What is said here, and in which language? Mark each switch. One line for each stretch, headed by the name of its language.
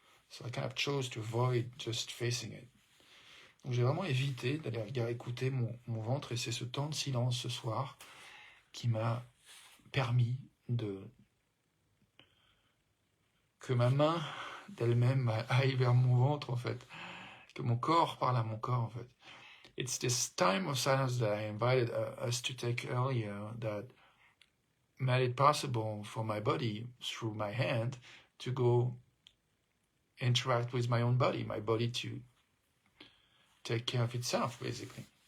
English: So I kind of chose to avoid just facing it.
French: Donc j'ai vraiment évité d'aller écouter mon ventre, et c'est ce temps de silence ce soir qui m'a permis que ma main d'elle-même aille vers mon ventre, en fait. Que mon corps parle à mon corps, en fait.
English: It's this time of silence that I invited us to take earlier that made it possible for my body, through my hand, to go interact with my own body, my body to take care of itself, basically.